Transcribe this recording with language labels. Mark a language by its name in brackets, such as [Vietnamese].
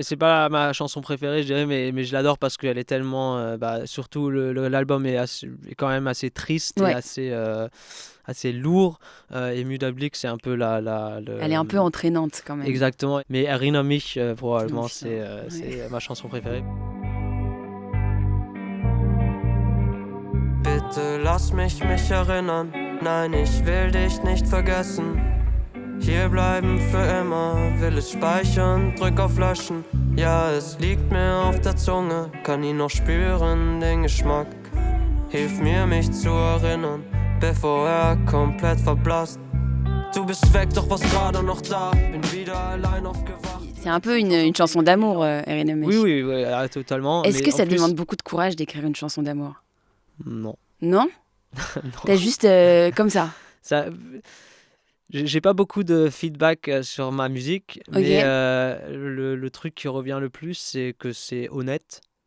[French] C'est pas ma chanson préférée, je dirais, mais je l'adore parce qu'elle est tellement. Surtout l'album est quand même assez triste, et assez lourd. Et Mudeblick, c'est un peu Elle est un peu entraînante quand même. Exactement. Mais Erinner mich, probablement, c'est ma chanson préférée. [German] Bitte lass mich erinnern, nein, ich will dich nicht vergessen. Hier bleiben für immer, will es speichern, drück auf Löschen. Ja, es liegt mir auf der Zunge, kann ihn noch spüren, den Geschmack. Hilf mir, mich zu erinnern, bevor er komplett verblasst. Du bist weg, doch was gerade noch da, bin wieder allein aufgewacht. [French] C'est un peu une chanson d'amour, Erinner mich. Oui, totalement. Est-ce que ça demande beaucoup de courage d'écrire une chanson d'amour? Non. Non? T'as juste comme ça? J'ai pas beaucoup de feedback sur ma musique, mais le truc qui revient le plus, c'est que c'est honnête.